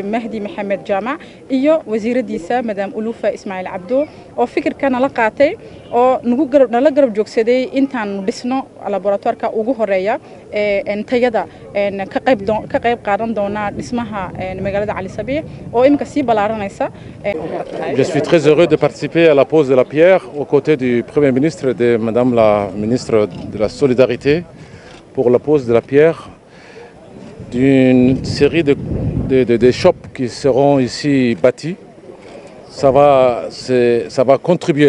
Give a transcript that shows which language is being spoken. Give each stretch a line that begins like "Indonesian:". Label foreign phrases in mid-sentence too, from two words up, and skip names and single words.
Somali: Mahdi Mohamed Jamac iyo wasiiradiisa Madam Ulufa Ismail Abdo oo fikirkan la qaatay oo nala garab joogsaday intaan dhisno laboratoirka ugu horeeya ee tayada ka qayb qaadan doona dhismaha magaalada Ali Sabiix oo imka si balaaranaysa.
French: Je suis très heureux de participer à la pose de la pierre aux côtés du Premier ministre et de Madame la ministre de la Solidarité pour la pose de la pierre d'une série de shops qui seront ici bâtis. Ça va contribuer.